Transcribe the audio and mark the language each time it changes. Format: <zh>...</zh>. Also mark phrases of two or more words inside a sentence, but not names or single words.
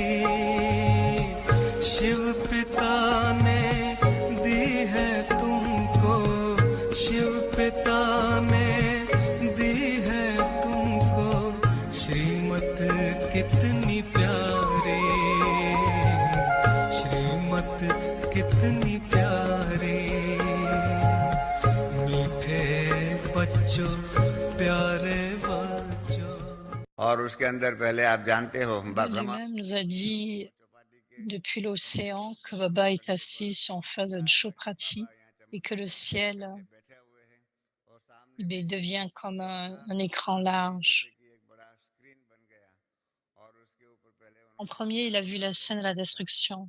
<hi>शिव पिता ने दी है तुमको, शिव पिता ने दी है तुमको श्रीमत कितनी प्यारी, श्रीमत कितनी प्यारी। मीठे बच्चों, प्यारे बच्चों। और उसके अंदर पहले आप जानते हो</hi> <fr>Dieu</fr> <hi>ब्रह्मा</hi> <fr>lui-même nous a dit depuis l'océan que Baba est assis en face de Choprati et que le ciel il devient comme un écran large. En premier, il a vu la scène de la destruction.</fr>